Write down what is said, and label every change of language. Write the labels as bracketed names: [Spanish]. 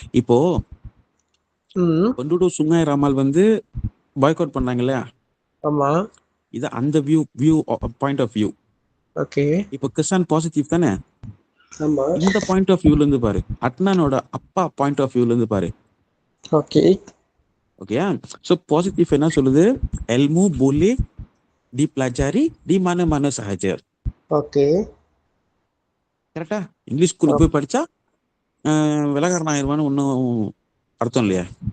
[Tamil] இப்போ penduduk Sungai Ramal வந்து boycott பண்ணாங்க இல்லையா? ஆமா. இது அந்த [English] view point of view. Okay. [Tamil] இப்போ [Malay] kesan positif [Tamil] தானே? ஆமா. இந்த பாயிண்ட் ஆஃப் வியூல இருந்து பாரு. அட்னானோட அப்பா பாயிண்ட் ஆஃப் வியூல இருந்து பாரு. [English] Okay. [Tamil] ஓகேயா? சோ பாசிட்டிவ் என்ன சொல்லுது? [Malay] ilmu boleh dipelajari di mana-mana sahaja. [English] Okay. [Tamil] கரெக்டா? இங்கிலீஷ் ஸ்கூலுக்கு போய் படிச்சா விலகாரன் ஆயிருவான்னு ஒன்றும் அர்த்தம் இல்லையா?